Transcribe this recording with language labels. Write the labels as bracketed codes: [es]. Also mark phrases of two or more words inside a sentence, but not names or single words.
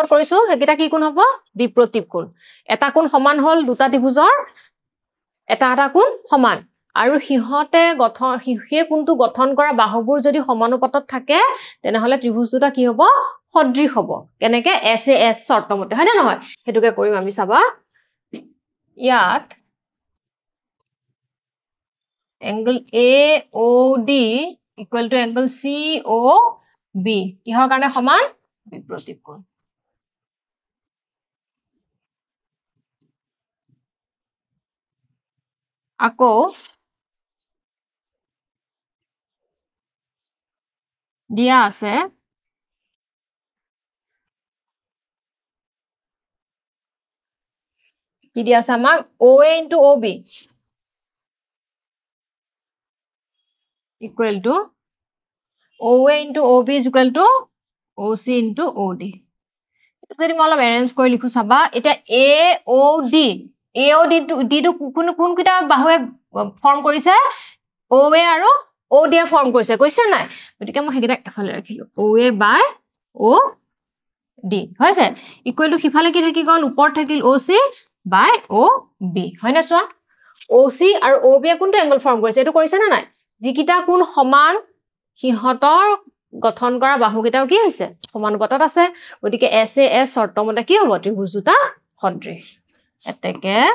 [as] কৰিছো হেকিটা কি কোণ হ'ব বিপ্ৰতীপ কোণ এটা কোণ সমান হল দুটা ত্ৰিভুজৰ এটা কোণ সমান আৰু হিহতে গঠন হিহে কোণটো গঠন কৰা বাহুবোৰ যদি সমানুপাতত থাকে তেনেহলে ত্ৰিভুজ দুটা কি হ'ব সদৃশ হ'ব কেনেকে SAS শৰ্তমতে হয়নে নহয় হেতুকে কৰিম আমি চাবা ইয়াত [en] angle AOD equal to angle COB [as] কিহৰ কাৰণে সমান বিপ্ৰতীপ কোণ আকৌ দিয়া আছে কি দিয়া আছে আমাক [en] OA into OB equal to OA into OB is equal to OC into OD [as] যদি মই অলপ এৰেঞ্জ কৰি লিখো চাবা এটা AOD টো কোন কিটা বাহুৱে ফৰ্ম কৰিছে OA আৰু OD এ ফৰ্ম কৰিছে কৈছে নাই গতিকে মই হেকিটা এফালে ৰাখিলো OA বাই OD হৈছে [en] equal to [as] সিফালে কি থাকি গল ওপৰত থাকিল OC বাই OB হয় না সোৱা OC আৰু OB কোনটো এংগল ফৰ্ম কৰিছে এটো কৰিছে না নাই যিকিটা কোন সমান হিহতৰ গঠন কৰা বাহুকেইটাও কি হৈছে সমানুপাতত আছে গতিকে SAS শৰ্তমতে কি হ'ব ত্ৰিভুজ দুটা সদৃশ এতেকে